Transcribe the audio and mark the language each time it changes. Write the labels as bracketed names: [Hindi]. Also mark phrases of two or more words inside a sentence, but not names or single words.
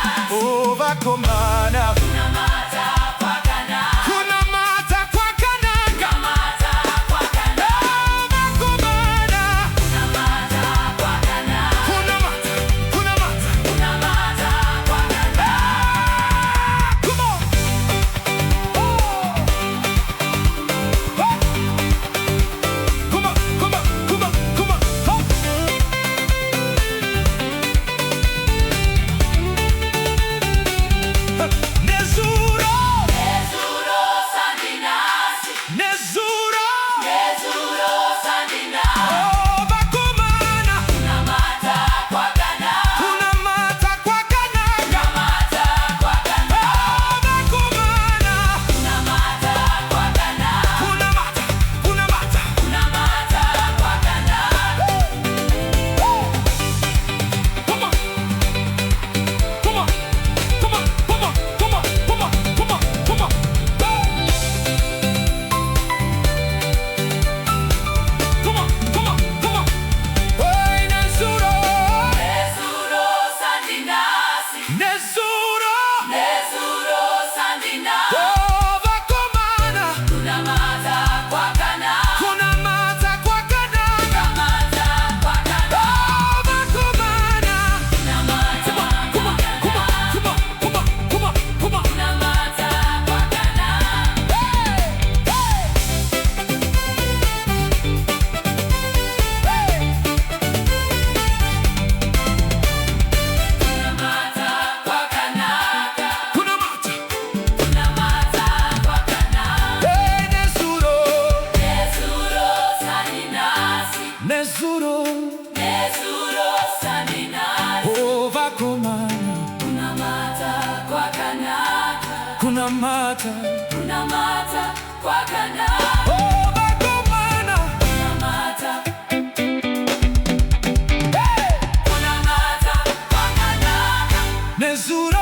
[Shona] Oh, vakomana. Kuna mata kwa kanaka. Kuna mata kwa kanaka. Kuna mata kwa kanaka. Oh, vakomana. Kuna mata kwa kanaka. Kuna mata. Kuna mata. Kuna mata kwa kanaka. [English] Come on. Oh. Come on, come on, come on, come on. [Shona] Oh. Nezuro. Nezuro sandinasi. Nezuro. Nezuro sandinasi. Oh, vakomana. Kuna mata kwa kanaka. Kuna mata kwa kanaka. Kuna mata kwa kanaka. Oh, vakomana. Kuna mata kwa kanaka. Kuna mata. Kuna mata. Kuna mata kwa kanaka. [English] Come on. Come on. Come on. Come on. Come on. Come on. Come on. Come on. Come on. Come on. Come on. [Shona] Hey, Nezuro. Nezuro sandinasi. Nezuro. Nezuro sandinasi. Oh, vakomana. Kuna mata kwa kanaka. Kuna mata kwa kanaka. Kuna mata kwa kanaka. Oh, vakomana. Kuna mata [English] Come on. [Shona] kwa [English] Come on. [Shona] kanaka. [English] Come on. Come on. Come on. Come on. [Shona] Kuna mata kwa kanaka. Kuna mata kwa kanaka. Kuna mata. Kuna mata kwa kanaka. Hey, Nezuro. Nezuro sandinasi. Nezuro. Nezuro sandinasi. Oh, vakomana. Kuna mata kwa kanaka. Kuna mata. Kuna mata kwa kanaka. Oh, vakomana. Kuna mata. Hey! Kuna mata kwa kanaka. Nezuro.